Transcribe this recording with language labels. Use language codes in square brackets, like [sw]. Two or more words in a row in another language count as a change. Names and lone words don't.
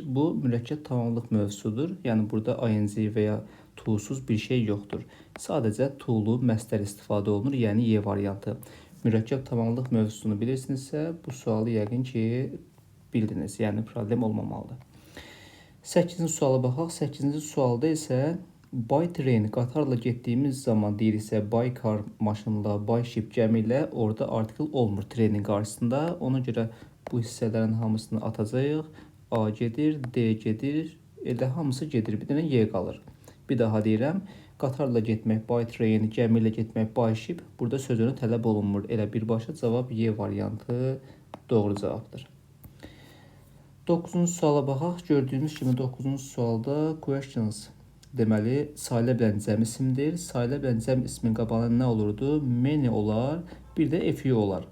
[az] Bu mürəkkəb tamamlıq mövzusudur. Yəni burada ing və ya to-suz bir şey yoxdur. Sadəcə to-lu məstər istifadə olunur, yəni Y variantı. Mürəkkəb tamamlıq mövzusunu bilirsinizsə, bu sualı yəqin ki bildiniz, yəni problem olmamalıdır. 8-ci suala baxaq. 8-ci sualda isə [en] by train [az] qatarla getdiyimiz zaman deyirsə [en] by car [az] maşınla, [en] by ship [az] gəmi ilə orada artikel olmur trenin qarşısında. Ona görə bu hissələrin hamısını atacağıq. A gedir, D gedir, elə hamısı gedir. Bir dənə Y qalır. Bir daha deyirəm. Qatarla getmək [en] by train, [az] gəmi ilə getmək [en] by ship. [az] Burada sözünü tələb olunmur. Elə birbaşa cavab Y variantı doğru cavabdır. 9-cu suala baxaq. Gördüyünüz kimi 9-cu sualda questions deməli sayıla bilən cəm isimdir. Sayıla bilən cəm ismin qabağına nə olurdu? Many olar, bir də [en] a few [az] olar.